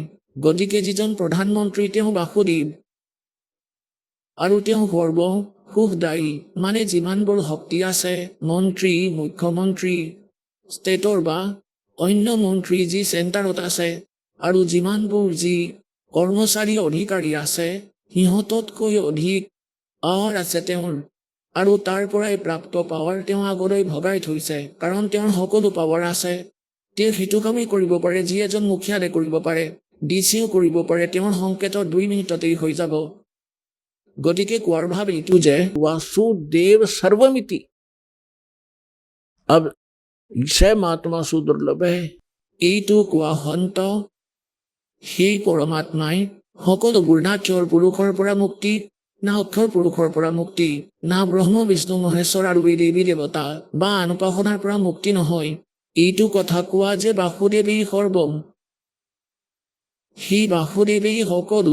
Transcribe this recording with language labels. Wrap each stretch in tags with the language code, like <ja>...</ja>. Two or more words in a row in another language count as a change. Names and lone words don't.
<as>গতিকে যিজন প্ৰধানমন্ত্ৰী তেওঁ বাসুদেৱ আৰু তেওঁ সৰ্ব সুখদায়ী, মানে যিমানবোৰ শক্তি আছে, মন্ত্ৰী, মুখ্যমন্ত্ৰী, ষ্টেটৰ বা অন্য মন্ত্ৰী যি চেণ্টাৰত আছে, আৰু যিমানবোৰ যি কৰ্মচাৰী অধিকাৰী আছে, সিহঁততকৈ অধিক পাৱাৰ আছে তেওঁৰ। আৰু তাৰ পৰাই প্ৰাপ্ত পাৱাৰ তেওঁ আগলৈ ভগাই থৈছে, কাৰণ তেওঁৰ সকলো পাৱাৰ আছে। তেওঁ সেইটো কামেই কৰিব পাৰে যি এজন মুখিয়ালে কৰিব পাৰে, ডিচিও কৰিব পাৰে, তেওঁৰ সংকেতত 2 মিনিটতেই হৈ যাব। গতিকে কোৱাৰ ভাৱ এইটো যে</as> <sa>वासुदेव सर्वमिति अब सैमात्मा सुदुर्लभः।</sa> <as>এইটো কোৱা সন্ত সেই পৰমাত্মাই সকলোবোৰ, না ক্ষৰ পুৰুষৰ পৰা মুক্তি, না অক্ষৰ পুৰুষৰ পৰা মুক্তি, না ব্ৰহ্ম বিষ্ণু মহেশ্বৰ আৰু এই দেৱী দেৱতা বা আন উপাসনাৰ পৰা মুক্তি নহয়। এইটো কথা কোৱা যে বাসুদেৱেই সৰ্বম, সেই বাসুদেৱেই সকলো।</as>